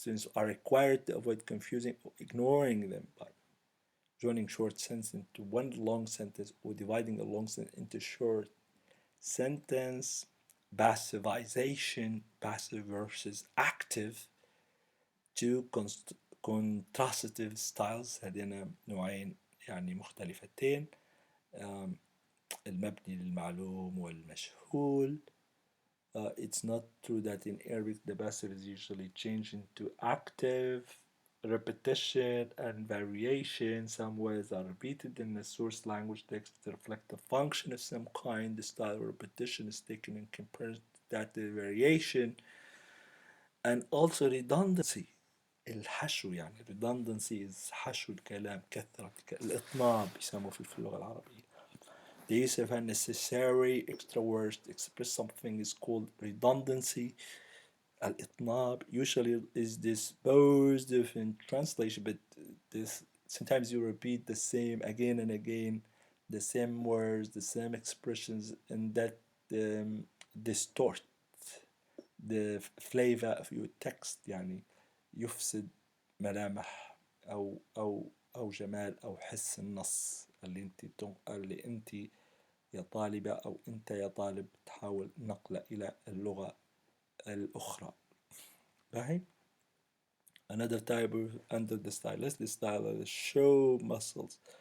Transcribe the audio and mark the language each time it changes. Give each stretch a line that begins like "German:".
English: Students are required to avoid confusing or ignoring them by joining short sentence into one long sentence or dividing a long sentence into short sentence. Passivization, passive versus active. Two contrastive styles.
Arabic: هذين نوعين يعني مختلفتين. المبني للمعلوم والمجهول.
English: It's not true that in Arabic the passive is usually changed into active. Repetition and variation. Some words are repeated in the source language text to reflect a function of some kind. The style of repetition is taken in comparison to that of variation. And also redundancy.
Arabic: الحشو يعني redundancy is حشو الكلام، كثرة الإطناب يسموه في اللغة العربية.
English: The use of unnecessary extra words to express something is called redundancy. الإطناب usually is disposed of in translation, but this sometimes you repeat the same again and again, the same words, the same expressions, and that distort the flavor of your text.
Arabic: يعني يفسد ملامح أو جمال أو حس النص اللي أنت يا طالبة أو أنت يا طالب تحاول نقله إلى اللغة الأخرى. باهي.
English: Another type of under the stylistic style is show muscles.